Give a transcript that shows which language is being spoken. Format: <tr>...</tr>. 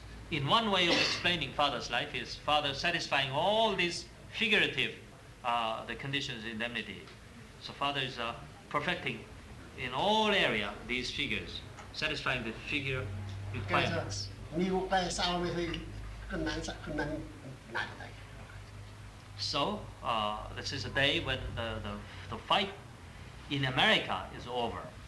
<en>In one way of explaining Father's life is Father satisfying all these figurative the conditions in indemnity. So Father is perfecting in all area these figures, satisfying the figure requirements.</en> <ko>미국과의 싸움에서 끝난 날이다.</ko> <en>So this is a day when the fight in America is over.</en>